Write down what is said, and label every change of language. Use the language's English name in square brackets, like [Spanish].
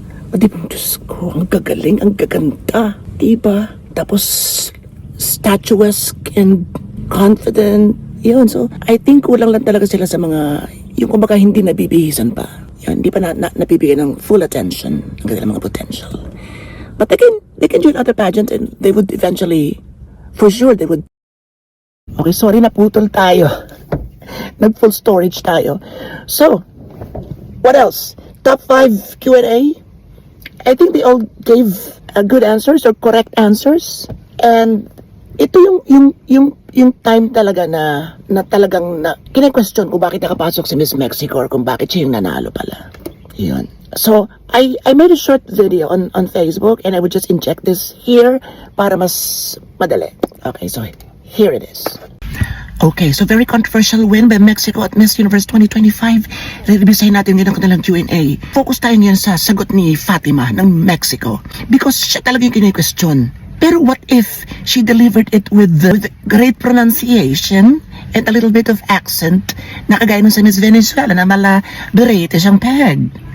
[Filipino] O di ba, Diyos ko, ang gagaling, ang gaganda. [English] Diba? Tapos, statuesque and confident. [Filipino] Yun, so, [English] I think [Filipino] kulang lang talaga sila sa mga, yung kumbaga hindi nabibihisan pa. Yun, hindi pa nabibigyan ng full attention ang kanilang mga potential. [English] But they can join other pageants and they would eventually, for sure, they would. [Filipino] Okay, sorry, naputol tayo. Nag-full storage tayo. [English] So, what else? Top 5 Q&A. I think they all gave good answers or correct answers. [Filipino] And ito yung time talaga na talagang kine-question kung bakit nakapasok si Miss Mexico or kung bakit siya yung nanalo pala. Yun. [English] So, I made a short video on Facebook and I would just inject this here [Filipino] para mas madali. [English] Okay, so here it is. Okay, so very controversial win by Mexico at Miss Universe 2025. [Filipino] Revisahin natin ngayon ang kanilang Q&A. Focus tayo ngayon sa sagot ni Fatima ng Mexico [English] because siya talaga yung kine-question. Pero what if she delivered it with great pronunciation and a little bit of accent [Filipino] na kagaya ng sa Miss Venezuela na berete siyang peg?